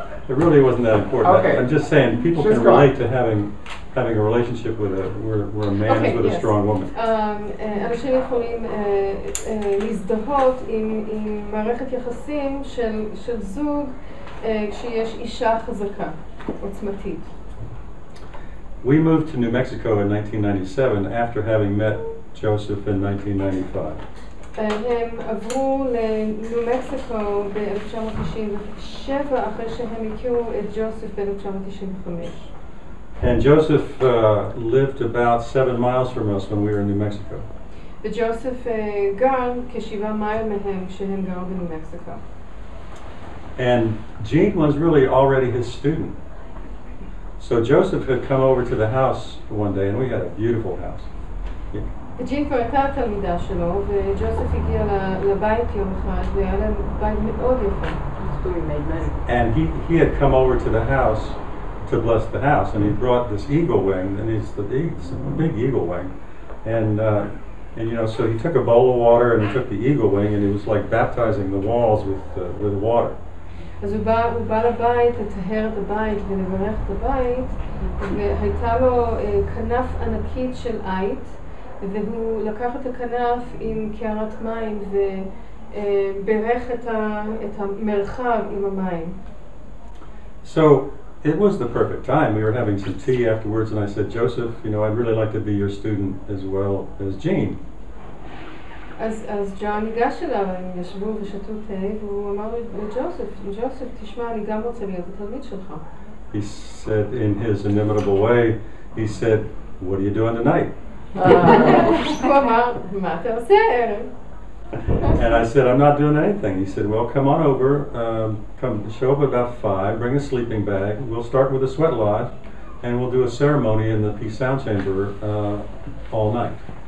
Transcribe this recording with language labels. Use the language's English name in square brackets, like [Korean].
[English] It really wasn't that important. Okay. I'm just saying people Just can go on. relate to having a relationship with where a man is with a yes. strong woman. [Hebrew] אנשים יכולים להזדהות עם מערכת יחסים של זוג כשיש אישה חזקה, עוצמתית. [English] We moved to New Mexico in 1997 after having met Joseph in 1995. [Hebrew] הם עברו לניו מקסיקו ב-1997 אחרי שהם הכירו את ג'וסף ב-1995. [English] And Joseph lived about 7 miles from us when we were in New Mexico. [Hebrew] וג'וסף גר כ7 מייל מהם כשהם גרו בניו מקסיקו. [English] And Gene was really already his student. So Joseph had come over to the house one day, and we had a beautiful house. [Hebrew] ג'ין כבר הייתה התלמידה שלו, וג'וסף הגיע לבית יום אחד, והיה להם בית מאוד יפה. [English] And he had come over to the house to bless the house, and he brought this eagle wing, and it's a big eagle wing. And you know, so he took a bowl of water, and he took the eagle wing, and he was like baptizing the walls with water. [Hebrew] אז הוא בא לבית לטהר את הבית ולברך את הבית, והייתה לו כנף ענקית של עית, והוא לקח את הכנף עם קערת מים וברך את המרחב עם המים. [English] So it was the perfect time. We were having some tea afterwards, and I said, Joseph, you know, I'd really like to be your student as well as Gene. [Hebrew] אז ג'ון ניגש אליו, הם ישבו ושתו תה, והוא אמר לג'וסף, תשמע, אני גם רוצה להיות התלמיד שלך. [English] He said in his inimitable way, he said, what are you doing tonight? [Hebrew] הוא אמר, מה אתה עושה הערב? [English] And I said, I'm not doing anything. He said, well, come on over, come show up about 5, bring a sleeping bag. We'll start with a sweat lodge, and we'll do a ceremony in the Peace Sound Chamber all night.